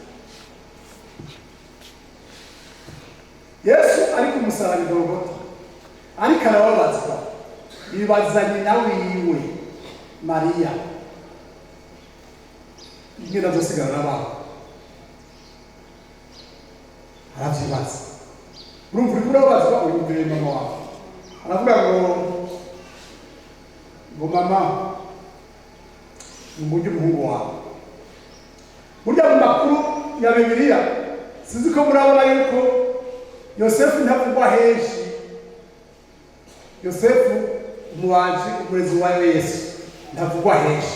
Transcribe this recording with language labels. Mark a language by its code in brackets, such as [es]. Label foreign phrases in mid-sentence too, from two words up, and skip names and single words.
[rn] Yesu ari ku musaraba Golgotha ariko arababazwa, bibaza nyina wiwe Mariya ingene azosigara n'abantu, aravyibaza. Urumva uriko urabazwa uyumvire mama wawe aravuga ngo mama ngujye umuhungu wawe. Burya mu makuru ya Bibiliya sinzi ko murabona yuko Yosefu ntavugwa henshi. Yosefu umubaji umurezi wa Yesu ntavugwa henshi.